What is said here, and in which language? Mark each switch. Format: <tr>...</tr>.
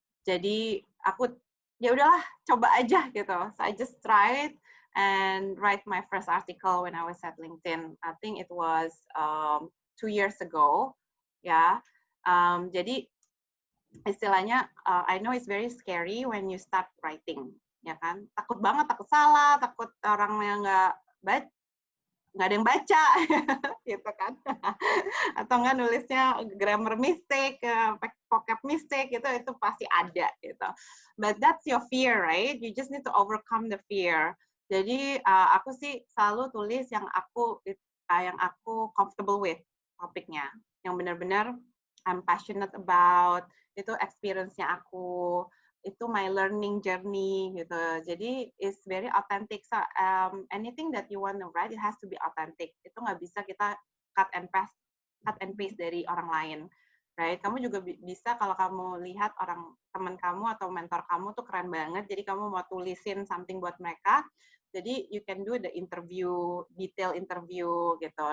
<id>Jadi aku ya udahlah coba aja gitu.</id> <en>So I just tried and write my first article when I was at LinkedIn. I think it was 2 years ago. Ya.</en> <id>Jadi istilahnya</id> <en>I know it's very scary when you start writing,</en> <id>ya kan? Takut banget, takut salah, takut orang yang nggak ada yang baca, gitu kan? Atau nggak nulisnya</id> <en>grammar mistake, vocab mistake,</en> <id>itu pasti ada, gitu.</id> <en>But that's your fear, right? You just need to overcome the fear.</en> <id>Jadi aku sih selalu tulis yang aku comfortable with topiknya, yang benar-benar</id> <en>I'm passionate about,</en> <id>itu experience-nya aku, itu</id> <en>my learning journey</en> <id>gitu. Jadi</id> <en>it's very authentic. So anything that you want to write, it has to be authentic.</en> <id>Itu nggak bisa kita</id> <en>cut and paste</en> <id>dari orang lain, right? Kamu juga bisa kalau kamu lihat teman kamu atau mentor kamu tuh keren banget, jadi kamu mau tulisin something buat mereka, jadi</id> <en>you can do the detail interview</en> <id>gitu.</id>